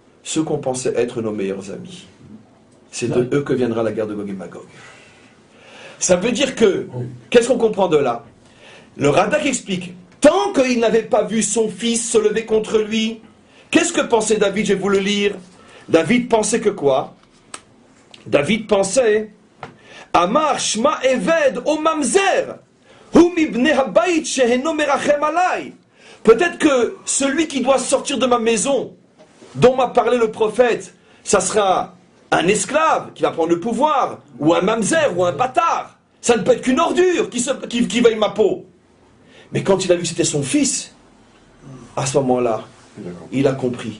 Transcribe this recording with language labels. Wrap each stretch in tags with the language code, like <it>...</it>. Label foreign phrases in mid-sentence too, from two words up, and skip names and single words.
<fr>ceux qu'on pensait être nos meilleurs amis. C'est de eux que viendra la guerre de Gog et Magog. Ça veut dire que, qu'est-ce qu'on comprend de là? Le Radak explique, tant qu'il n'avait pas vu son fils se lever contre lui, qu'est-ce que pensait David? Je vais vous le lire. David pensait que quoi? David pensait,</fr> <he>אמר שמא עבד או ממזר, הוא מבני הבית שאינו מרחם עלי.</he> <fr>Peut-être que celui qui doit sortir de ma maison, dont m'a parlé le prophète, ça sera un esclave qui va prendre le pouvoir, ou un mamzer, ou un bâtard. Ça ne peut être qu'une ordure qui veille ma peau. Mais quand il a vu que c'était son fils, à ce moment-là, il a compris.</fr>